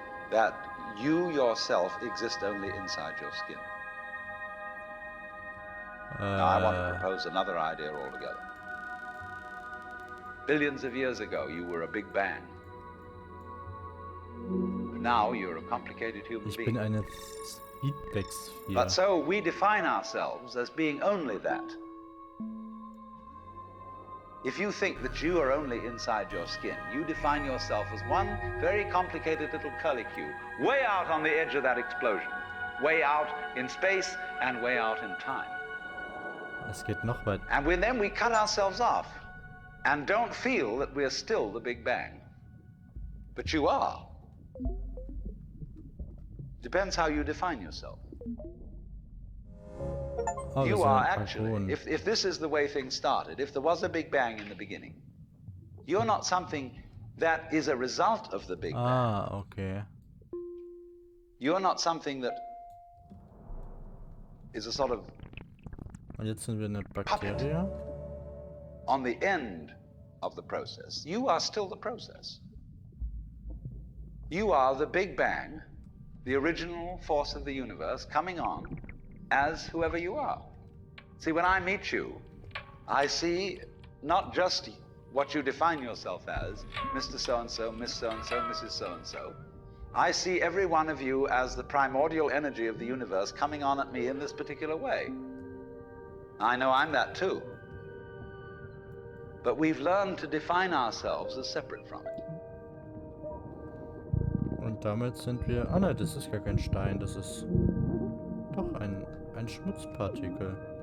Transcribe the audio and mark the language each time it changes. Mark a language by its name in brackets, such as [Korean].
[English] that you yourself exist only inside your skin. Now, I want to propose another idea altogether. Billions of years ago, you were a Big Bang. Now you're a complicated human [German] Ich [English] being. [German] bin eine Feedback-Sphere. [English] But so we define ourselves as being only that. If you think that you are only inside your skin, you define yourself as one very complicated little curlicue, way out on the edge of that explosion, way out in space and way out in time. [German] Es geht noch weiter. [English] And then we cut ourselves off and don't feel that we're still the Big Bang. But you are. Depends how you define yourself. Oh, You are actually, if this is the way things started, if there was a Big Bang in the beginning, you're not something that is a result of the Big Bang. Ah, okay. You're not something that is a sort of [German] Und jetzt sind wir eine Bakterie. [English] on the end of the process. You are still the process. You are the Big Bang, the original force of the universe coming on as whoever you are. See, when I meet you, I see not just what you define yourself as, Mr. So-and-so, Miss So-and-so, Mrs. So-and-so. I see every one of you as the primordial energy of the universe coming on at me in this particular way. I know I'm that too. But we've learned to define ourselves as separate from it. [German] Und damit sind wir... Ah nein, das ist gar kein Stein, das ist doch ein Schmutzpartikel.